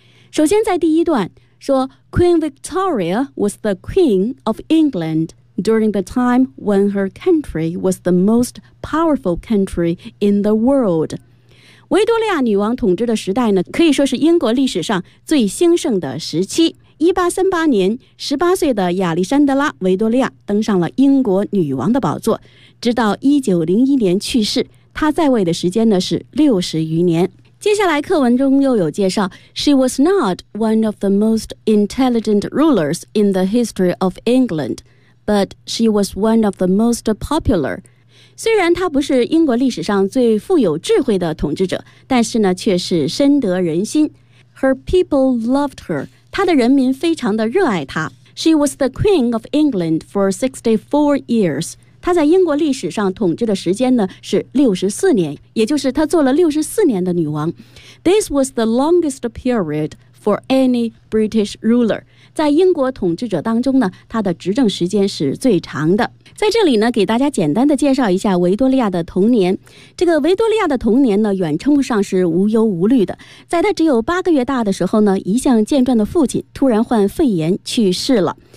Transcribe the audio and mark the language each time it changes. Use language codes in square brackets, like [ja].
[zh] 首先在第一段说 [en] ,Queen Victoria was the Queen of England during the time when her country was the most powerful country in the world。 [zh] 维多利亚女王统治的时代呢，可以说是英国历史上最兴盛的时期。 1838年18岁的亚历山德拉·维多利亚登上了英国女王的宝座，直到1901年去世，她在位的时间呢是60余年。接下来课文中又有介绍， [en] She was not one of the most intelligent rulers in the history of England, but she was one of the most popular. [zh] 虽然她不是英国历史上最富有智慧的统治者，但是呢却是深得人心。 [en] Her people loved her, [zh] 她的人民非常的热爱她。 [en] She was the Queen of England for 64 years. [zh] 她在英国历史上统治的时间呢是64年，也就是她做了64年的女王。 [en] This was the longest period for any British ruler. [zh] 在英国统治者当中呢，她的执政时间是最长的。在这里呢，给大家简单的介绍一下维多利亚的童年。这个维多利亚的童年呢，远称不上是无忧无虑的。在他只有八个月大的时候呢，一向健壮的父亲突然患肺炎去世了。